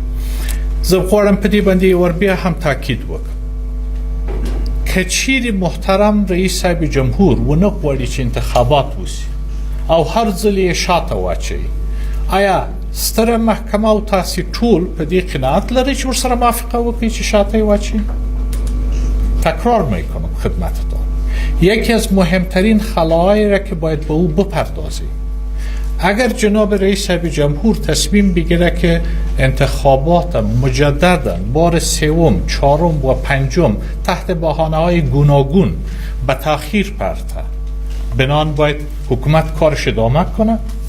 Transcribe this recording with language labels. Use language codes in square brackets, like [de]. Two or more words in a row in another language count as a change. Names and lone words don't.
[ps] زه غواړم په دې باندې ور بیا هم تاکید وکړم که چیرې محترم رئیس صاحب جمهور ونه غواړي چې انتخابات وشي او هر ځل یې شاته واچوي، آیا ستره محکمه او تاسې ټول په دې قناعت لري چې ورسره موافقه وکړي چې شاته واچي. [fa] تکرار میکنم خدمتتان، یکی از مهمترین خلاهایی را که باید به او بپردازیم. اگر جناب رئیس جمهور تصمیم بگیره که انتخابات مجددا بار سوم، چهارم و پنجم تحت بهانه‌های گوناگون به تأخیر پرته، بنان باید حکومت کارش ادامه کنه؟